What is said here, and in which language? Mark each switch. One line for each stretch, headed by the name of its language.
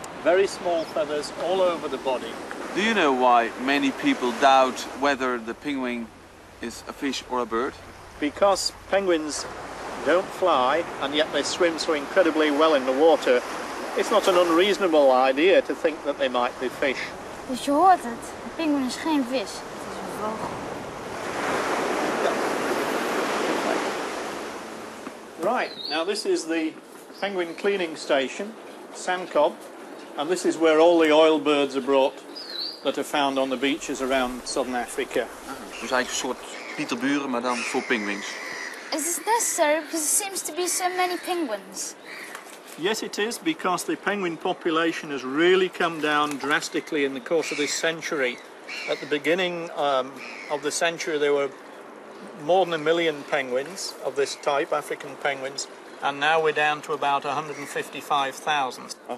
English: Very small feathers all over the body. Do you know why many people doubt whether the penguin is a fish or a bird? Because penguins don't fly and yet they swim so incredibly well in the water, it's not an unreasonable idea to think that they might be fish.
Dutch: Dus je hoort het, een pinguïn is geen vis, het is een vogel.
English: Right, now this is the penguin cleaning station, Sandcob, and this is where all the oil birds are brought that are found on the beaches around southern Africa.
Dutch: Dus eigenlijk een soort Pieterburen, maar dan voor penguins.
English: Is this necessary because there seems to be so many penguins? Yes, it is, because the penguin population has really come down drastically in the course of this century. At the beginning of the century, there were more than 1 million penguins of this type, African penguins, and now we're down to about 155,000.